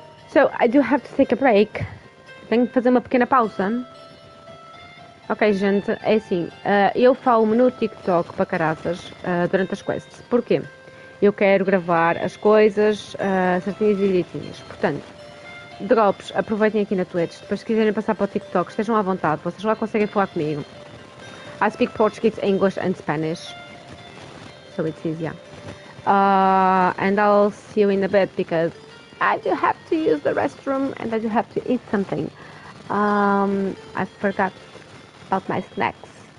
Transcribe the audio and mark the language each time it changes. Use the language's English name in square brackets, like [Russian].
[English] So, I do have to take a break. [Portuguese] Tenho que fazer uma pequena pausa. Ok, gente, é assim. Eu falo-me no TikTok para caraças durante as quests. Porquê? Eu quero gravar as coisas certinhas e direitinhas. Portanto, drops, aproveitem aqui na Twitch. Depois, se quiserem passar para o TikTok, estejam à vontade. Vocês lá conseguem falar comigo. [English] I speak Portuguese, English and Spanish. So it's easier. And I'll see you in a bit because I do have to use the restroom and I do have to eat something. I forgot about my snacks.